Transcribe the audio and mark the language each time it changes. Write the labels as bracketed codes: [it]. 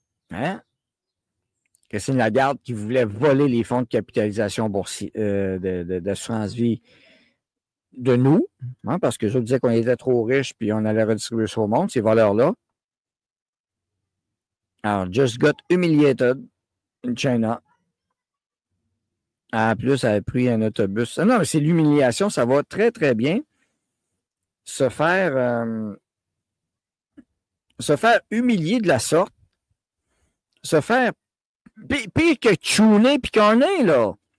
[fr] Hein? Christine Lagarde qui voulait voler les fonds de capitalisation d'assurance vie de nous, hein, parce que je disais qu'on était trop riches puis on allait redistribuer ça au monde, ces voleurs-là. [en] Alors, just got humiliated in China. [fr] En plus, elle a pris un autobus. Non, mais c'est l'humiliation, ça va très, très bien. Se faire humilier de la sorte, se faire pire que Chooney puis Carney, là.